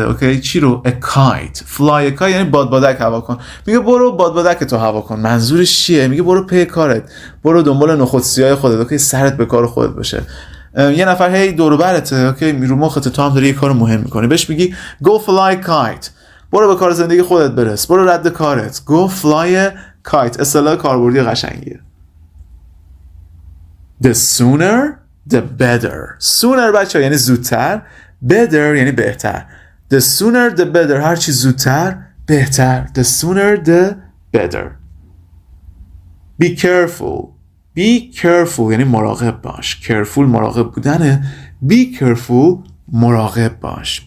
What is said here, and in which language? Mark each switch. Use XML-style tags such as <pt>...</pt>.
<fa>اوکی چی رو</fa> <en>a kite fly a kite</en> <fa>یعنی بادبادک هوا کن. میگه برو بادبادک تو هوا کن. منظورش چیه. میگه برو پی کارت. برو دنبال نخود سیاه خودت. اوکی سرت به کار خودت باشه. یه نفر هی دور و برته. اوکی رو مخت تو هم داری یه کار مهم میکنی بهش میگی</fa> <en>go fly kite</en> <fa>برو به کار زندگی خودت برس. برو رد کارت.</fa> <en>go fly a kite</en> <fa>اصطلاح کاربردی قشنگیه.</fa> <en>the sooner the better sooner</en> <fa>بچه یعنی زودتر. better یعنی بهتر.</fa> <en>The sooner the better.</en> <fa>هرچی زودتر بهتر.</fa> <en>The sooner the better. Be careful. Be careful</en> <fa>یعنی مراقب باش. Careful مراقب بودنه.</fa> <en>Be careful</en> <fa>مراقب باش.</fa>